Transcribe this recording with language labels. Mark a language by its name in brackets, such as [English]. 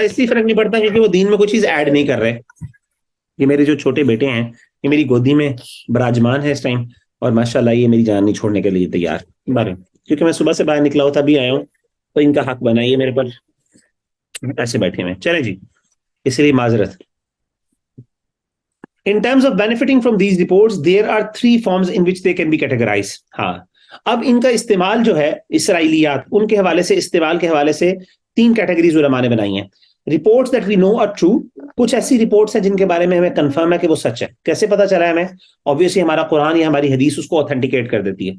[Urdu] اس لیے فرق نہیں پڑتا کیونکہ وہ دین میں کوئی چیز ایڈ نہیں کر رہے. یہ میرے جو چھوٹے بیٹے ہیں یہ میری گودی میں براجمان ہے اس ٹائم, اور ماشاءاللہ یہ میری جان نہیں چھوڑنے کے لیے تیار, کیونکہ میں صبح سے باہر نکلا ہوتا بھی آیا ہوں, تو ان کا حق بنا یہ میرے پر ایسے بیٹھے ہوئے. چلیں جی, اس لیے معذرت. [English] In terms of benefiting from these reports, there are 3 forms in which they can be categorized. [Urdu] ہاں, اب ان کا استعمال جو ہے اسرائیلیات ان کے حوالے سے, استعمال کے حوالے سے 3 کیٹیگریز علماء نے بنائی ہیں. [English] reports that we know are true, [Urdu] کچھ ایسی رپورٹس ہیں جن کے بارے میں ہمیں کنفرم ہے کہ وہ سچ ہے. کیسے پتا چلا ہے ہمیں؟ obviously ہمارا قرآن یا ہماری حدیث اس کو اوتھینٹیکیٹ کر دیتی ہے.